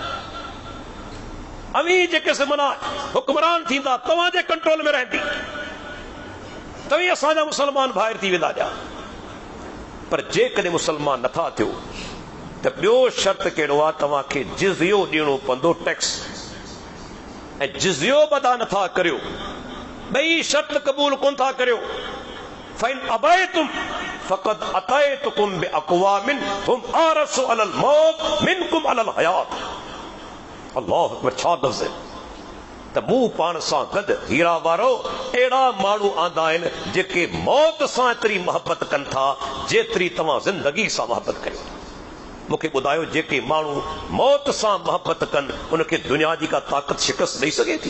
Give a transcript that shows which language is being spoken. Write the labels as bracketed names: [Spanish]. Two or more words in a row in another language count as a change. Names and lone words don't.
[Sindhi] अवी जेके माना हुक्मरान थींदा तव्हांजे कंट्रोल में रहंदी, तव्हीं असांजा मुसलमान भाइर थी वेंदा ॼा। पर जेकॾहिं मुसलमान नथा थियो त ॿियो शर्त कहिड़ो आहे? तव्हांखे जिज़ियो ॾियणो पवंदो, टैक्स। ऐं जिज़ियो अदा नथा करियो, ॿई शर्त क़बूल कोन था करियो, [Arabic] فإن أبيتم فقد أتيتكم بأقوام هم أحرص على الموت منكم على الحياة. الله أكبر, [Sindhi] छा लफ़्ज़ है! त मूं पाण सां गॾु हीरा वारो अहिड़ा माण्हू आंदा आहिनि जेके मौत सां एतिरी मोहबत कनि था जेतिरी तव्हां ज़िंदगी सां मोहबत कयो। मूंखे ॿुधायो जेके माण्हू मौत सां मोहबत कनि उनखे दुनिया जी का ताक़त शिकस्त ॾेई सघे थी?